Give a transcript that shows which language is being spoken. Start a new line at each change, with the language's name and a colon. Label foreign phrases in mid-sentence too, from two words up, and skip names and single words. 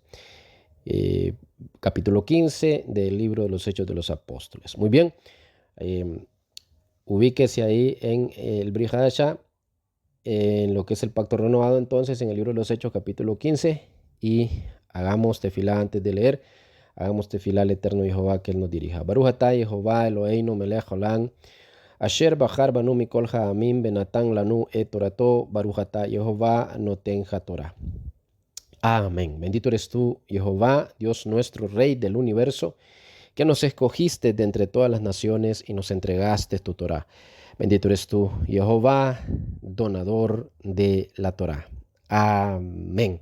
Spanish: Capítulo 15 del libro de los Hechos de los Apóstoles. Muy bien, ubíquese ahí en el Brit Hadashah, en lo que es el pacto renovado, entonces, en el libro de los Hechos, capítulo 15, y hagamos tefilá antes de leer. Hagamos tefilá al eterno Jehová que él nos dirija.
Hebrew: ברוך אתה יהוה אלהינו מלך העולם, אשר בחר בנו מכל העמים ונתן לנו את תורתו, ברוך אתה יהוה נותן התורה.
Spanish: Amén. Bendito eres tú, Jehová, Dios nuestro, Rey del universo, que nos escogiste de entre todas las naciones y nos entregaste tu Torah. Bendito eres tú, Jehová, donador de la Torah. Amén.